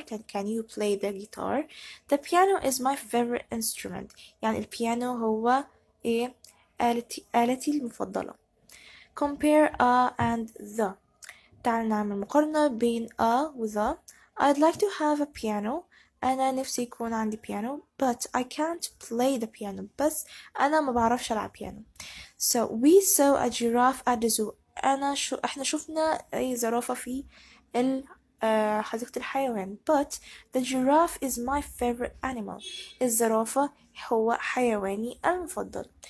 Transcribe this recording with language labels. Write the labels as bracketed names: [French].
[English] Can you play the guitar؟ The piano is my favorite instrument. [Arabic] يعني البيانو هو آلتي المفضلة. [English] Compare a and the. [Arabic] تعال نعمل مقارنة بين a و the. [English] I'd like to have a piano. [Arabic] أنا نفسي يكون عندي بيانو [English] but I can't play the piano. [Arabic] بس أنا ما بعرفش ألعب بيانو. [English] So we saw a giraffe at the zoo. [Arabic] احنا شفنا أي زرافة في حديقة الحيوان. [English] But the giraffe is my favorite animal. [Arabic] الزرافة هو حيواني المفضل.